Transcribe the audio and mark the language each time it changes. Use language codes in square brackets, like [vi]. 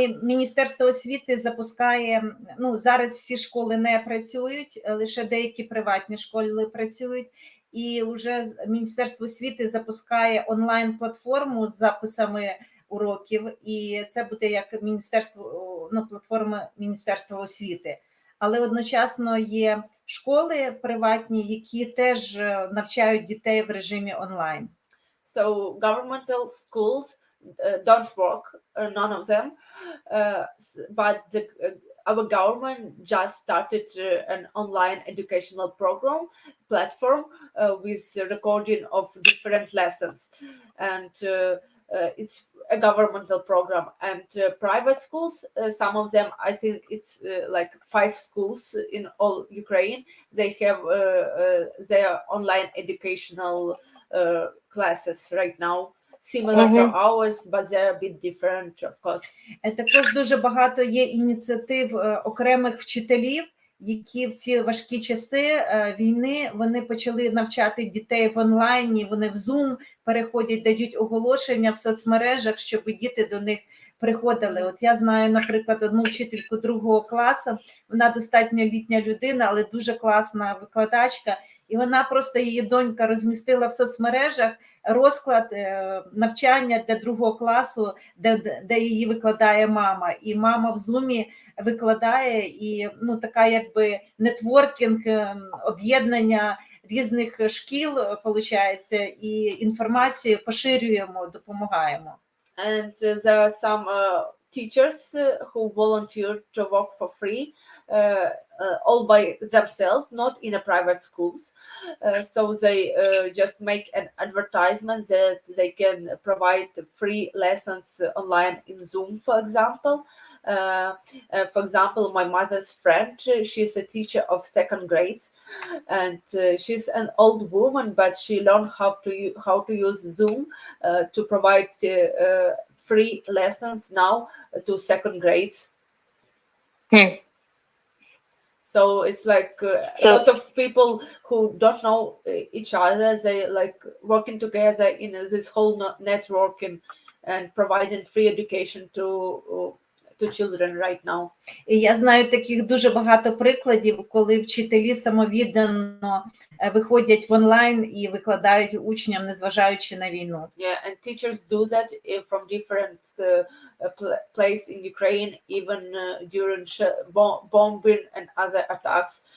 [uk] І Міністерство освіти запускає, ну, зараз всі школи не працюють, лише деякі приватні школи працюють, і вже Міністерство освіти запускає онлайн-платформу з записами уроків, і це буде як міністерство, ну, платформа Міністерства освіти. Але одночасно є школи приватні, які теж навчають дітей в режимі онлайн. [en] So governmental schools don't work, none of them, but our government just started an online educational platform with recording of different lessons, and it's a governmental program. And private schools, some of them, I think it's like 5 schools in all Ukraine, they have their online educational classes right now, similar to ours, but they're a bit different, of course. [uk] Також дуже багато є ініціатив окремих вчителів, які в ці важкі часи війни, вони почали навчати дітей в онлайні, вони в Zoom переходять, дають оголошення в соцмережах, щоб діти до них приходили. От я знаю, наприклад, одну вчительку 2 класу, вона достатньо літня людина, але дуже класна викладачка, і вона просто, її донька розмістила в соцмережах розклад навчання для 2 класу, де її викладає мама. І мама в Zoom викладає, і ну, така якби нетворкінг, об'єднання різних шкіл, виходить, і інформацію поширюємо, допомагаємо. [en] And there are some teachers who volunteer to work for free, all by themselves, not in a private schools. So they just make an advertisement that they can provide free lessons online in Zoom, for example. For example, my mother's friend, she's a teacher of 2nd grades, and she's an old woman, but she learned how to use Zoom to provide free lessons now to 2nd grades. So it's like a lot of people who don't know each other, they like working together in this whole network and providing free education to children right now. [uk] І я знаю таких дуже багато прикладів, коли вчителі самовіддано виходять в онлайн і викладають учням, незважаючи на війну. [en] Yeah, and teachers do that from different places in Ukraine, even during bombing and other attacks.